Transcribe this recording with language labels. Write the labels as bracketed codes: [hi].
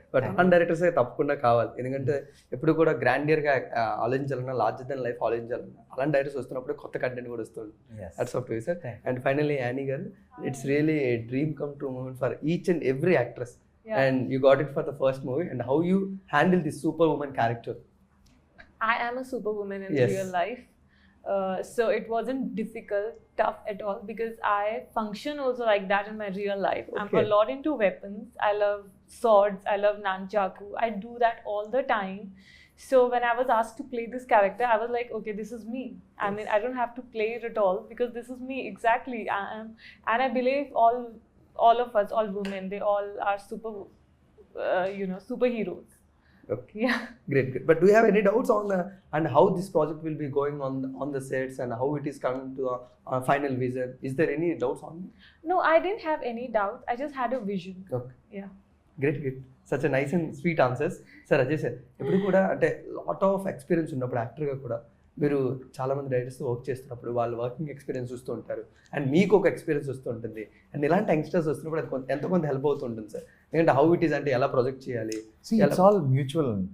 [te] But on directors అయితే తప్పకుండా కావాలి, ఎందుకంటే ఎప్పుడు కూడా గ్రాండియర్గా ఆలోచించాలన్నా, లార్జర్ దెన్ లైఫ్ ఆలోచించాలన్నా అలాంటి డైరెక్టర్స్ వస్తున్నప్పుడు కొత్త కంటెంట్ కూడా వస్తుంది. [en] Hats off to you sir. And finally Annie గారు, it's really a dream come true moment for each and every actress. And you got it for the first movie, and how you handle this super woman character. I am a superwoman in real life. So it wasn't difficult, tough at all, because I function also like that in my real life. I'm a lot into weapons. I love swords. I love nunchaku. I do that all the time. So when I was asked to play this character, I was like, okay, this is me. I mean, I don't have to play it at all because this is me exactly. I am, and I believe all of us, all women, they all are superheroes. Okay. Yeah. Great. But do you have any doubts on and how this project will be going on the sets and how it is coming to a final vision? Is there any doubts on it? No, I didn't have any doubts. I just had a vision. Okay. Yeah. Great. Such a nice and sweet answers. [te] Sir, Ajay sir, ఎప్పుడు కూడా అంటే [en] lot of experience [te] ఉన్నప్పుడు యాక్టర్గా కూడా మీరు చాలామంది directors work చేస్తున్నప్పుడు వాళ్ళు వర్కింగ్ ఎక్స్పీరియన్స్ చూస్తూ ఉంటారు, అండ్ మీకు ఒక ఎక్స్పీరియన్స్ వస్తూ ఉంటుంది, అండ్ ఇలాంటి యంగ్స్టర్స్ వస్తున్నప్పుడు అది ఎంతో కొంత హెల్ప్ అవుతూ ఉంటుంది సార్. ఎందుకంటే [en] how it is [te] అంటే ఎలా ప్రొజెక్ట్ చేయాలి. [en] it's all mutual,